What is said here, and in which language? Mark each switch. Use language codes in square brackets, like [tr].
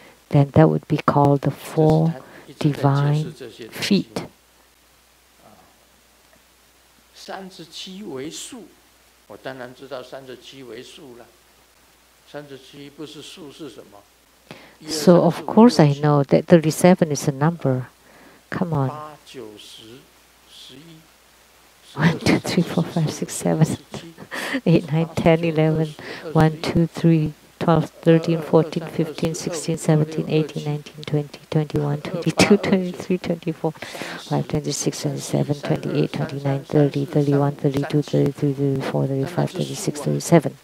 [en] Then that would be called the four divine feet. [zh] 37为数，我当然知道37为数了。 37不是数是什么？ [en] So of course I know that 37 is a number. Come on. [zh] 8、9、10、11、 [en] 1, 2, 3, 4, 5, 6, 7, 8, 9, 10, 11, 1, 2, 3, 12, 13, 14, 15, 16, 17, 18, 19, 20, 21, 22, 23, 24, 25, 26, 27, 28, 29, 30, 31, 32, 33, 34, 35, 36, 37.